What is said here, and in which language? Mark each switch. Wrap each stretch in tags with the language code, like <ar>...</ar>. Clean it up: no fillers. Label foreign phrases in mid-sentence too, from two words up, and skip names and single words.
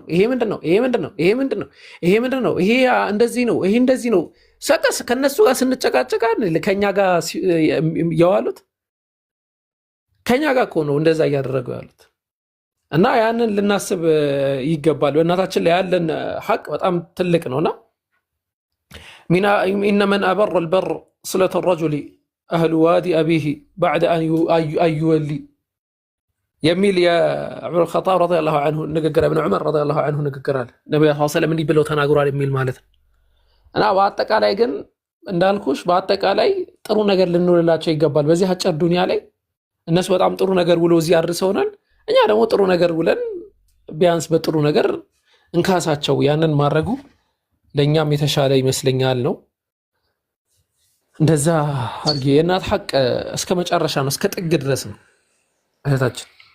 <am>ይሄ ምንድነው? ይሄ ምንድነው? ይሄ ምንድነው? ይሄ ምንድነው? ይሄ እንደዚህ ነው፣ ይሄ እንደዚህ ነው። ሰቀስ ከነሱ ጋር ስንጨቃጨቃ ከኛ ጋር የዋሉት ከኛ ጋር እኮ ነው እንደዛ እያደረገው ያሉት። እና ያንን ልናስብ ይገባል። በእናታችን ላይ ያለን ሐቅ በጣም ትልቅ ነውና</am> <ar>إن من أبر البر صلة الرجل أهل وادي أبيه بعد أن يولي</ar> <am>የሚል የዑመር</am> <ar>الخطاب رضي الله عنه</ar> <am>ንግግር ኢብኑ ዑመር</am> <ar>رضي الله عنه</ar> <am>ንግግር አለ። ነብዩ</am> <ar>صلى الله عليه وسلم</ar> <am>እንዲህ ብለው ተናግሯል የሚል ማለት ነው። እና በአጠቃላይ ግን እንዳልኩሽ በአጠቃላይ ጥሩ ነገር ልንውልላቸው ይገባል። በዚህ አጭር ዱንያ ላይ እነሱ በጣም ጥሩ ነገር ውሎ እዚህ አድርሰውናል። እኛ ደግሞ ጥሩ ነገር ውለን ቢያንስ በጥሩ ነገር እንካሳቸው። ያንን ማድረጉ ለኛም የተሻለ ይመስለኛል ነው። እንደዛ አርጌ የእናት ሐቅ እስከ መጨረሻ ነው፣ እስከ ጥግ ድረስ ነው እህታችን።</am>